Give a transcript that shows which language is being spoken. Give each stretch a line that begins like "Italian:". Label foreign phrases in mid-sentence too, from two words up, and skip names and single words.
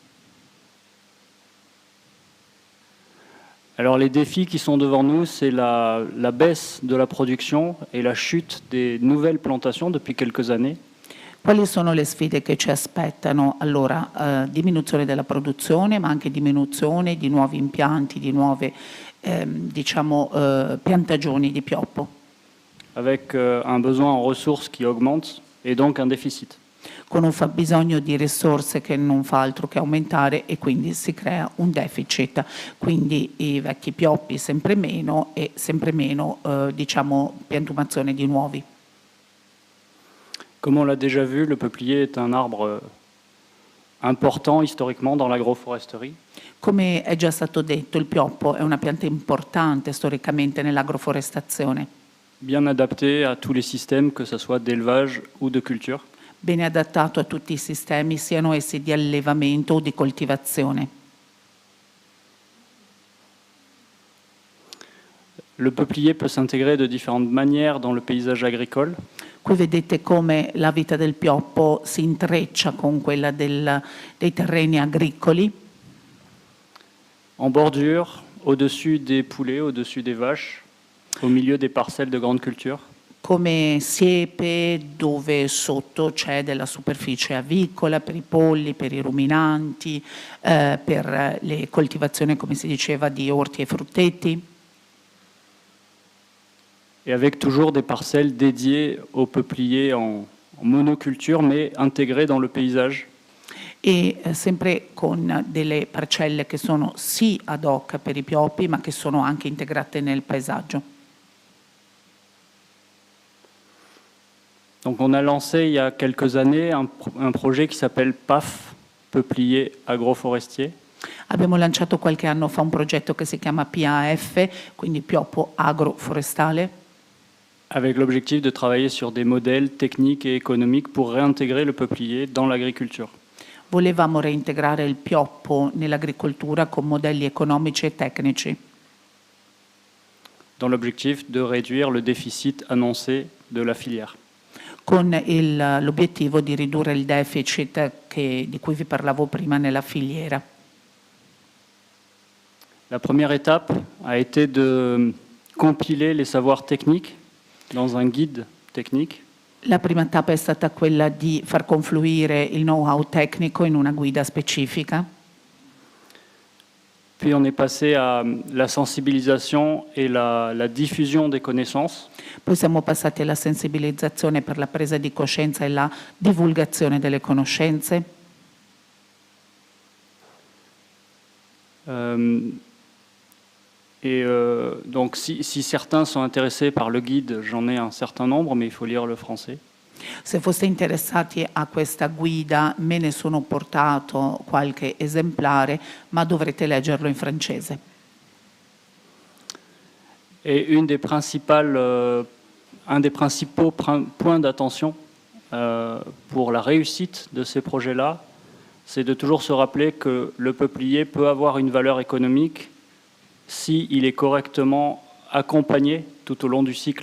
French: Alors les défis qui sont devant nous, c'est la baisse de la production et la chute des nouvelles plantations depuis quelques années.
Italian: Quali sono le sfide che ci aspettano? Allora, diminuzione della produzione, ma anche diminuzione di nuovi impianti, di nuove piantagioni di pioppo.
French: Avec un besoin en ressources qui augmente et donc un déficit.
Italian: Con un fabbisogno di risorse che non fa altro che aumentare e quindi si crea un deficit. Quindi i vecchi pioppi sempre meno e sempre meno piantumazione di nuovi.
French: Comme on l'a déjà vu, le peuplier est un arbre important historiquement dans l'agroforesterie.
Italian: Come è già stato detto, il pioppo è una pianta importante storicamente nell'agroforestazione.
French: Bien adapté à tous les systèmes, que ce soit d'élevage ou de culture.
Italian: Bene adattato a tutti i sistemi, siano essi di allevamento o di coltivazione.
French: Le peuplier peut s'intégrer de différentes manières dans le paysage agricole.
Italian: Qui vedete come la vita del pioppo si intreccia con quella dei terreni agricoli.
French: En bordure, au-dessus des poulets, au-dessus des vaches, au milieu des parcelles de grande culture.
Italian: Come siepe dove sotto c'è della superficie avicola per i polli, per i ruminanti, per le coltivazioni, come si diceva, di orti e frutteti.
French: Et avec toujours des parcelles dédiées au peuplier en monoculture, mais intégrées dans le paysage.
Italian: E sempre con delle parcelle che sono sì ad hoc per i pioppi, ma che sono anche integrate nel paesaggio.
French: Donc on a lancé il y a quelques années un projet qui s'appelle PAF, Peuplier Agroforestier.
Italian: Abbiamo lanciato qualche anno fa un progetto che si chiama PAF, quindi pioppo agroforestale.
French: Avec l'objectif de travailler sur des modèles techniques et économiques pour réintégrer le peuplier dans l'agriculture.
Italian: Volevamo reintegrare il pioppo nell'agricoltura con modelli economici e tecnici,
French: dans l'objectif de réduire le déficit annoncé de la filière.
Italian: con l'obiettivo di ridurre il deficit di cui vi parlavo prima nella filiera.
French: La première étape a été de compiler les savoirs techniques dans un guide technique.
Italian: La prima tappa è stata quella di far confluire il know-how tecnico in una guida specifica.
French: Puis on est passé à la sensibilisation et la diffusion des connaissances.
Italian: Poi siamo passati alla sensibilizzazione per la presa di coscienza e la divulgazione delle conoscenze.
French: Donc si certains sont intéressés par le guide, j'en ai un certain nombre, mais il faut lire le français.
Italian: Se foste interessati a questa guida, me ne sono portato qualche esemplare, ma dovrete leggerlo in francese.
French: Et un des principaux points d'attention pour la réussite de ces projets-là, c'est de toujours se rappeler que le peuplier peut avoir une valeur économique s'il est correctement accompagné tout au long du cycle.